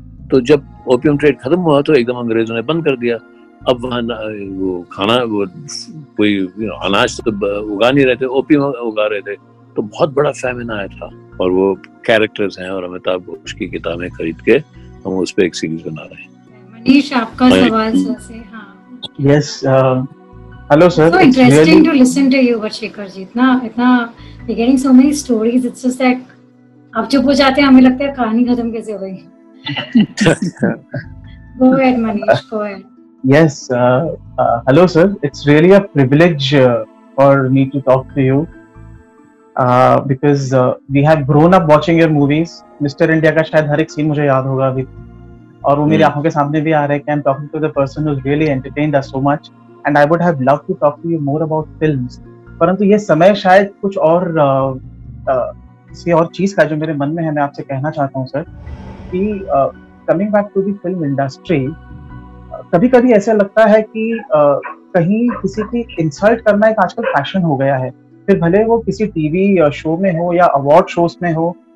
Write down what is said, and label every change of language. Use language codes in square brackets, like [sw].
[hi] तो जब opium trade खत्म हुआ तो एकदम अंग्रेजों ने बंद कर दिया। अब वहाँ वो खाना वो कोई अनाज तो उगा नहीं रहे थे, ओपियम उगा रहे थे, तो बहुत बड़ा फैमिन आया था। और वो कैरेक्टर्स हैं और अमिताभ घोष की किताबें खरीद के हम उस पर एक सीरीज बना रहे हैं। मनीष, आपका सवाल से हाँ। [en] Yes, hello sir. So interesting to listen to you, Shekhar ji. [hi] इतना [en] we're getting so many stories. It's just that [hi] आप चुप हो जाते हैं, हमें लगता है कहानी खत्म कैसे हो गई। [en] Go ahead, Manish. Go ahead. Yes, hello sir. It's really a privilege for me to talk to you because we have grown up watching your movies. Mr. [hi] India का शायद हर एक सीन मुझे याद होगा अभी, और वो मेरी आंखों के सामने भी आ रहा है कि [en] I'm talking to the person who's really entertained us so much, and I would have loved to talk to you more about films. [hi] परंतु ये समय शायद कुछ और किसी और चीज का जो मेरे मन में है, मैं आपसे कहना चाहता हूँ सर कि [en] coming back to the film industry, [hi] कभी कभी ऐसा लगता है कि कहीं किसी की इंसल्ट करना एक आजकल फैशन हो गया है, फिर भले वो किसी टीवी शो में हो या अवार्ड शोज में हो।